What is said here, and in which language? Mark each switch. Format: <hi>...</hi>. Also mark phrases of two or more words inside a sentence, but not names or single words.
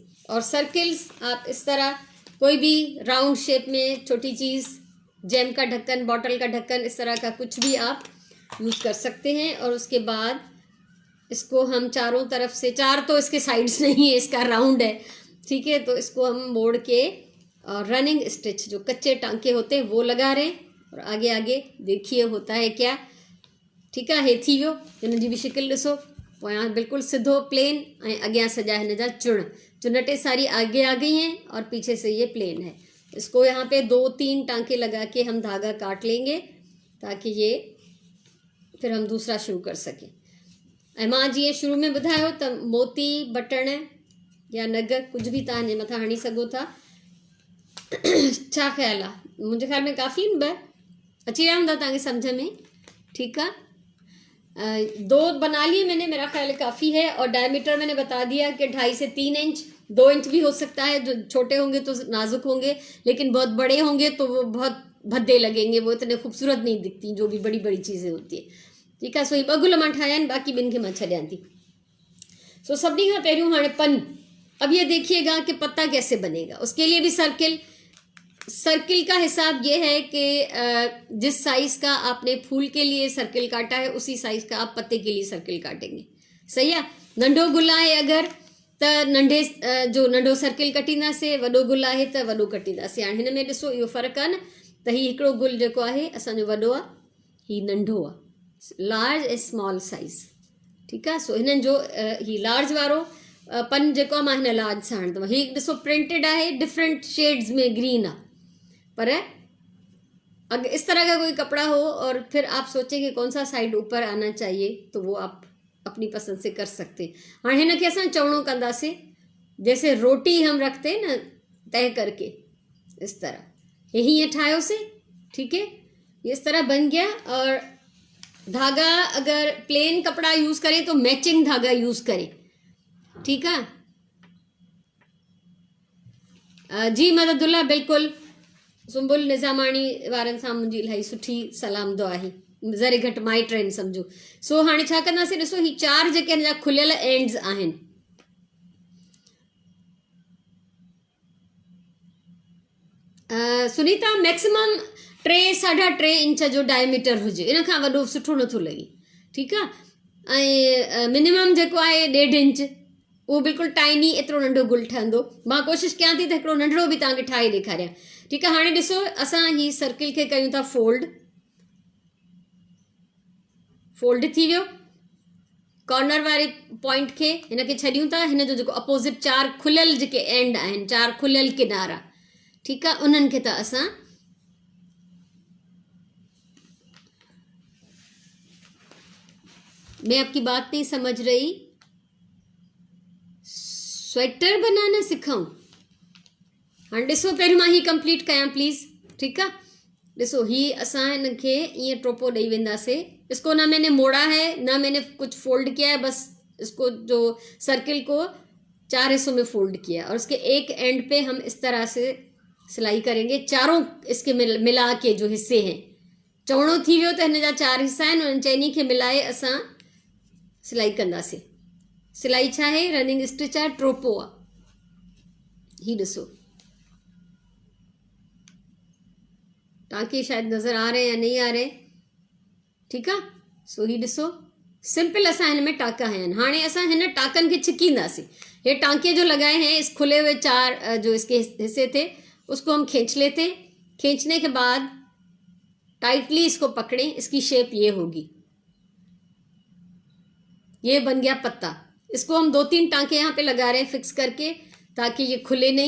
<hi>और सर्किल्स आप इस तरह कोई भी</hi> <en>round shape</en> <hi>में छोटी चीज़, जैम का ढक्कन, बॉटल का ढक्कन, इस तरह का कुछ भी आप यूज़ कर सकते हैं। और उसके बाद इसको हम चारों तरफ से, चार तो इसके साइड्स नहीं है, इसका राउंड है, ठीक है। तो इसको हम मोड़ के और</hi> <en>running stitch</en> <hi>जो कच्चे टांके होते हैं वो लगा रहे हैं, और आगे आगे देखिए होता है क्या।</hi> <sd>ठीकु आहे, हे थी वियो। हिन जी बि शिकिल ॾिसो, पोयां बिल्कुलु सिधो प्लेन, ऐं अॻियां सॼा हिन जा चुनटे सारी</sd> <hi>आगे आ गई हैं और पीछे से ये प्लेन है। इसको यहाँ पे 2-3 टांके लगा के हम धागा काट लेंगे ताकि ये फिर हम दूसरा शुरू कर सकें।</hi> <sd>ऐं मां जीअं शुरू में ॿुधायो त मोती बटण या नग कुछ भी तव्हां जे मथां हणी सघो था। छा ख़्याल आहे? मुंहिंजे ख़्याल में काफ़ी आहिनि, ॿ अची विया हूंदा तव्हांखे सम्झ में।</sd> <hi>ठीक है, 2 बना लिए मैंने, मेरा ख्याल काफ़ी है। और डायमीटर मैंने बता दिया कि 2.5 से 3 इंच, 2 इंच भी हो सकता है। जो छोटे होंगे तो नाजुक होंगे, लेकिन बहुत बड़े होंगे तो वो बहुत भद्दे लगेंगे, वो इतने खूबसूरत नहीं दिखती जो भी बड़ी बड़ी चीज़ें होती है। ठीक है,</hi> <sd>सो ये 2 गुल मां ठाहिया आहिनि, बाक़ी ॿिनि खे मां छॾियां थी। सो सभिनी खां पहिरियों हाणे पन।</sd> <hi>अब ये देखिएगा कि पत्ता कैसे बनेगा। उसके लिए भी सर्किल का हिसाब ये है कि जिस साइज़ का आपने फूल के लिए सर्किल काटा है उसी साइज़ का आप पत्ते के लिए सर्किल काटेंगे। सही है।</hi> <sd>नंढो गुल है अगर त नंढे जो नंढो सर्किल कटींदासीं, वॾो गुल आहे त वॾो कटींदासीं। हाणे हिन में ॾिसो इहो फ़र्क़ु आहे न, त हीउ हिकिड़ो गुल जेको आहे असांजो वॾो आहे, हीउ नंढो आहे, लार्ज ऐं</sd> <en>small size.</en> <sd>ठीकु आहे। सो हिननि जो हीउ लार्ज वारो पन जेको आहे मां हिन लार्ज सां हणंदमि। हीउ ॾिसो प्रिंटेड आहे,</sd> <en>different shades</en> <hi>में ग्रीन आहे, पर अगर इस तरह का कोई कपड़ा हो और फिर आप सोचें कि कौन सा साइड ऊपर आना चाहिए तो वो आप अपनी पसंद से कर सकते हैं। हाँ,</hi> <sd>हिन खे असां चवणो कंदासीं,</sd> <hi>जैसे रोटी हम रखते हैं ना तय करके, इस तरह यही ये ठाहियोसीं। ठीक है, ये इस तरह बन गया। और धागा अगर प्लेन कपड़ा यूज़ करें तो मैचिंग धागा यूज़ करें। ठीक है जी मददुल्ला, बिल्कुल।</hi> <sd>सुंबुल निज़ामाणी वारनि सां मुंहिंजी इलाही सुठी सलाम दुआ आहे, ज़रे घटि माई ट्रेन सम्झो। सो हाणे छा कंदासीं, ॾिसो ही 4 जेके हिन जा खुलियल एंड्स आहिनि, सुनीता मैक्सिमम 3-3.5 इंच जो डायमीटर हुजे, इन खां वॾो सुठो नथो लॻे। ठीकु आहे। ऐं मिनिमम जेको आहे 1.5 इंच, उहो बिल्कुलु टाइनी एतिरो नंढो गुल ठहंदो। मां कोशिशि कयां थी त हिकिड़ो नंढड़ो बि तव्हांखे ठाहे ॾेखारियां। ठीकु आहे। हाणे ॾिसो असां ही सर्किल खे कयूं था फोल्ड थी वियो। कॉर्नर वारे पॉइंट खे हिन खे छॾियूं था, हिन जो जेको अपोज़िट 4 खुलियल जेके एंड आहिनि, 4 खुलियल किनारा, ठीकु आहे, उन्हनि खे त असां</sd> <hi>मैं आपकी बात नहीं समझ रही, स्वेटर बनाना सिखाऊं?</hi> <sd>हाँ ॾिसो पहिरियों मां ही कंप्लीट कयां प्लीज़। ठीकु आहे। ॾिसो ही असां हिन खे ईअं टोपो ॾेई वेंदासीं।</sd> <hi>इसको ना मैंने मोड़ा है ना मैंने कुछ फोल्ड किया है, बस इसको जो सर्किल को 4 हिस्सों में फोल्ड किया और उसके एक एंड पे हम इस तरह से सिलाई करेंगे। चारों इसके मिला के जो हिस्से हैं,</hi> <sd>चवणो थी वियो त हिन जा 4 हिस्सा आहिनि, उन्हनि चइनी खे मिलाए असां सिलाई कंदासीं। सिलाई छा आहे?</sd> <en>running stitch</en> <sd>आहे, ट्रोपो आहे। ही ॾिसो</sd> <hi>टाँके शायद नज़र आ रहे हैं या नहीं आ रहे। ठीक है।</hi> <sd>सो ही ॾिसो सिंपल असां हिन में टाँका आहिनि। हाणे असां हिन टाँकनि खे छिकींदासीं।</sd> <hi>ये टाँके जो लगाए हैं इस खुले हुए 4 जो इसके हिस्से थे उसको हम खींच लेते। खींचने के बाद टाइटली इसको पकड़ें, इसकी शेप ये होगी, ये बन गया पत्ता। इसको हम 2-3 टाँके यहाँ पे लगा रहे हैं फिक्स करके ताकि ये खुले नहीं।</hi>